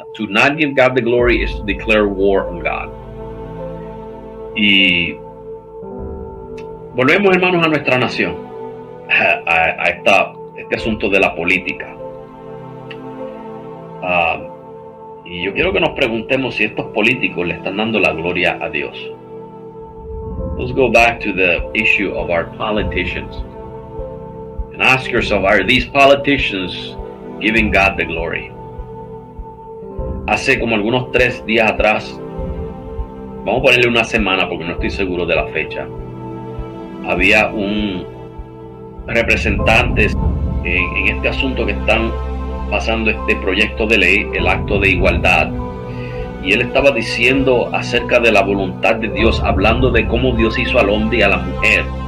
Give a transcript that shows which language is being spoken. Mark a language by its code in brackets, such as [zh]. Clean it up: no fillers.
[en] To not give God the glory is to declare war on God. [es] Y volvemos, hermanos, a nuestra nación, a este asunto de la política. Y yo quiero que nos preguntemos si estos políticos le están dando la gloria a Dios. [en] Let's go back to the issue of our politicians and ask yourself, are these politicians giving God the glory? [es] Hace como algunos 3 días atrás, vamos a ponerle una semana porque no estoy seguro de la fecha, había un representante en este asunto que están pasando, este proyecto de ley, el acto de igualdad, y él estaba diciendo acerca de la voluntad de Dios, hablando de cómo Dios hizo al hombre y a la mujer.